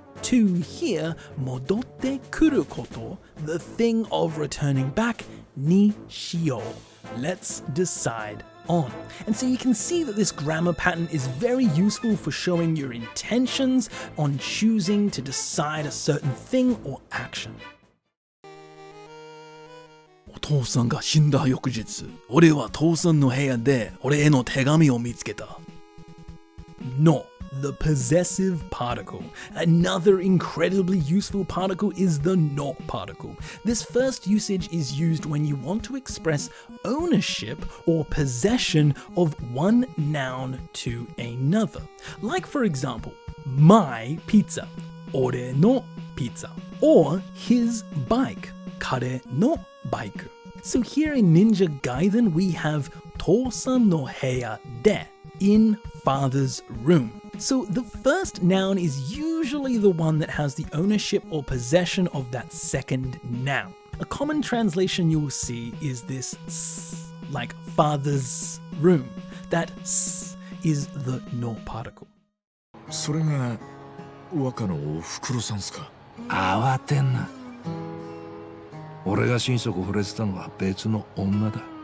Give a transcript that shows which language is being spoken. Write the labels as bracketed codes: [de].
[en] To here, [ja] modotte kuru koto, [en] the thing of returning back, [ja] ni shio. [en] Let's decide on. And so you can see that this grammar pattern is very useful for showing your intentions on choosing to decide a certain thing or action. [ja] お父さんが死んだ翌日、俺は父さんの部屋で俺への手紙を見つけた。 [en] No. The possessive particle. Another incredibly useful particle is the no particle. This first usage is used when you want to express ownership or possession of one noun to another. Like for example, my pizza, [ja] ore no pizza, [en] or his bike, [ja] kare no bike. [en] So here in Ninja Gaiden we have [ja] Tousan no heya de, [en] in father's room. So the first noun is usually the one that has the ownership or possession of that second noun. A common translation you will see is this s, like father's room. That s is the no particle. [ja] それが若のおふくろさんすか。慌てんな。俺が心底惚れてたのは別の女だ。